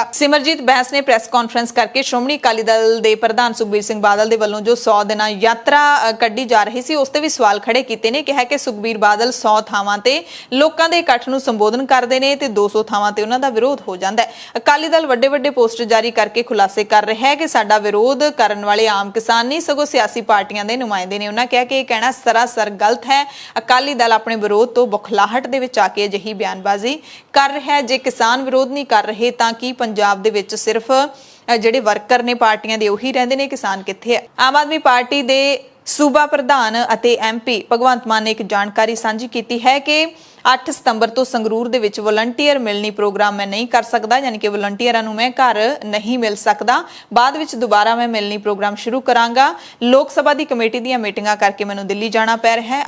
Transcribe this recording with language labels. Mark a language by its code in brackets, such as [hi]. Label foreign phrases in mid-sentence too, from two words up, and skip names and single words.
[pa] ਸਿਮਰਜੀਤ ਬੈਂਸ ਨੇ [en] press conference [pa] ਕਰਕੇ ਸ਼੍ਰੋਮਣੀ ਅਕਾਲੀ ਦਲ ਦੇ ਪ੍ਰਧਾਨ ਸੁਖਬੀਰ ਸਿੰਘ ਬਾਦਲ ਦੇ ਵੱਲੋਂ ਜੋ 100 ਦਿਨ ਯਾਤਰਾ ਕੱਢੀ ਜਾ ਰਹੀ ਸੀ ਉਸ ਤੇ ਭੀ ਸਵਾਲ ਖੜ੍ਹੇ ਕੀਤੇ ਨੇ। ਕਿਹਾ ਕਿ ਸੁਖਬੀਰ ਬਾਦਲ 100 ਥਾਵਾਂ ਤੇ ਲੋਕਾਂ ਦੇ ਇਕੱਠ ਨੂੰ ਸੰਬੋਧਨ ਕਰਦੇ ਨੇ ਤੇ 200 ਥਾਵਾਂ ਤੇ ਉਨ੍ਹਾਂ ਦਾ ਵਿਰੋਧ ਹੋ ਜਾਂਦਾ ਹੈ। ਅਕਾਲੀ ਦਲ ਵੱਡੇ ਵੱਡੇ ਪੋਸਟਰ ਜਾਰੀ ਕਰਕੇ ਖੁਲਾਸੇ ਕਰ ਰਿਹਾ ਹੈ ਕਿ ਸਾਡਾ ਵਿਰੋਧ ਕਰਨ ਵਾਲੇ ਆਮ ਕਿਸਾਨ ਨਹੀਂ ਸਗੋਂ ਸਿਆਸੀ ਪਾਰਟੀਆਂ ਦੇ ਨੁਮਾਇੰਦੇ ਨੇ। ਉਨ੍ਹਾਂ ਕਿਹਾ ਕਿ ਇਹ ਕਹਿਣਾ ਸਰਾਸਰ ਗਲਤ ਹੈ। ਅਕਾਲੀ ਦਲ ਆਪਣੇ ਵਿਰੋਧ ਤੋ ਬੁਖਲਾਹਟ ਦੇ ਵਿੱਚ ਆਕੇ ਅਜਿਹੀ ਬਿਆਨਬਾਜ਼ੀ ਕਰ ਰਿਹਾ ਹੈ। ਜੇ ਕਿਸਾਨ ਵਿਰੋਧ ਨਹੀਂ ਕਰ ਰਹੇ ਤਾਂ ਕਿ ਪੰਜਾਬ ਦੇ ਵਿੱਚ ਸਿਰਫ ਜਿਹੜੇ ਵਰਕਰ ਨੇ ਪਾਰਟੀਆਂ ਦੇ ਉਹੀ ਰਹਿੰਦੇ ਨੇ, ਕਿਸਾਨ ਕਿੱਥੇ ਹੈ। ਆਮ ਆਦਮੀ ਪਾਰਟੀ ਦੇ ਸੂਬਾ ਪ੍ਰਧਾਨ ਅਤੇ MP ਭਗਵੰਤ ਮਾਨ ਨੇ ਇੱਕ ਜਾਣਕਾਰੀ ਸਾਂਝੀ ਕੀਤੀ ਹੈ ਕਿ 8 ਸਤੰਬਰ ਤੋਂ ਸੰਗਰੂਰ ਦੇ ਵਿੱਚ ਵਲੰਟੀਅਰ ਮਿਲਣੀ ਪ੍ਰੋਗਰਾਮ ਮੈਂ ਨਹੀਂ ਕਰ ਸਕਦਾ, ਯਾਨੀ ਕਿ ਵਲੰਟੀਅਰਾਂ ਨੂੰ ਮੈਂ ਘਰ ਨਹੀਂ ਮਿਲ ਸਕਦਾ। ਬਾਅਦ ਵਿੱਚ ਦੁਬਾਰਾ ਮੈਂ ਮਿਲਣੀ ਪ੍ਰੋਗਰਾਮ ਸ਼ੁਰੂ ਕਰਾਂਗਾ। ਲੋਕ ਸਭਾ ਦੀ ਕਮੇਟੀ ਦੀਆਂ ਮੀਟਿੰਗਾਂ ਕਰਕੇ ਮੈਨੂੰ ਦਿੱਲੀ ਜਾਣਾ ਪੈ ਰਿਹਾ ਹੈ।